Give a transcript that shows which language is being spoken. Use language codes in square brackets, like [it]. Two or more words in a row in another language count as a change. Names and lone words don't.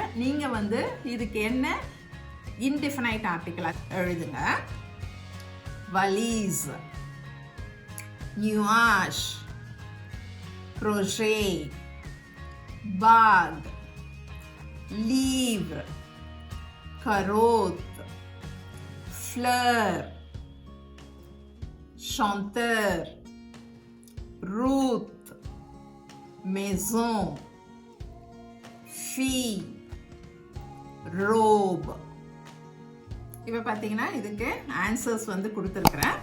[ta] நீங்கள் வந்து இதுக்கு என்ன [en] indefinite article [ta] எழுதுங்க. [fr] valise, nuage, projet, bac, livre, carotte, fleur, chanteur, route, maison, fille, robe. [ta] இப்போ பார்த்தீங்கன்னா இதுக்கு ஆன்சர்ஸ் வந்து கொடுத்துருக்குறேன்.